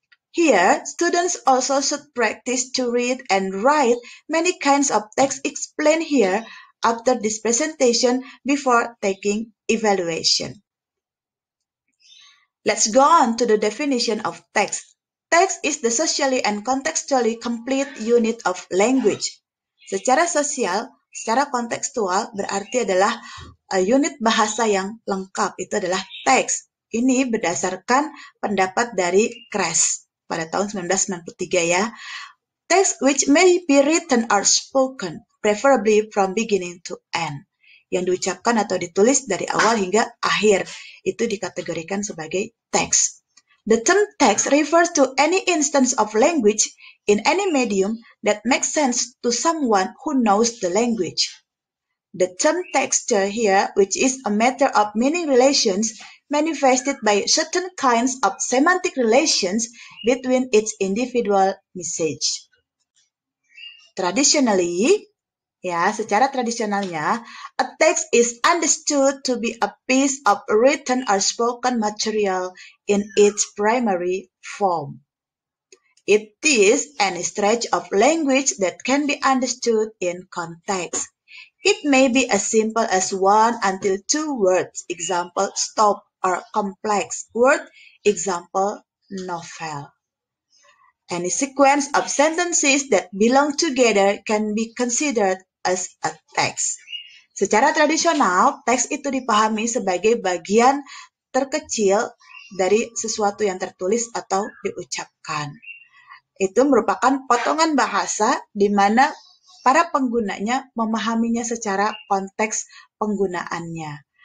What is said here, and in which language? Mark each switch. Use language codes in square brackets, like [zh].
[en] Here, students also should practice to read and write many kinds of text explained here after this presentation before taking evaluation. Let's go on to the definition of text. Text is the socially and contextually complete unit of language. [id] Secara sosial, secara kontekstual berarti adalah unit bahasa yang lengkap, itu adalah teks. Ini berdasarkan pendapat dari Kress pada tahun 1993 ya. [en] Text which may be written or spoken, preferably from beginning to end. [id] Yang diucapkan atau ditulis dari awal hingga akhir, itu dikategorikan sebagai teks. [en] The term text refers to any instance of language in any medium that makes sense to someone who knows the language. The term texture here, which is a matter of meaning relations, manifested by certain kinds of semantic relations between its individual message. Traditionally, [id] ya, secara tradisionalnya, [en] a text is understood to be a piece of written or spoken material in its primary form. It is any stretch of language that can be understood in context. It may be as simple as 1 until 2 words, example, stop, or complex word, example, novel. Any sequence of sentences that belong together can be considered as a text. [id] Secara tradisional, teks itu dipahami sebagai bagian terkecil dari sesuatu yang tertulis atau diucapkan. Itu merupakan potongan bahasa di mana para penggunanya memahaminya secara konteks penggunaannya.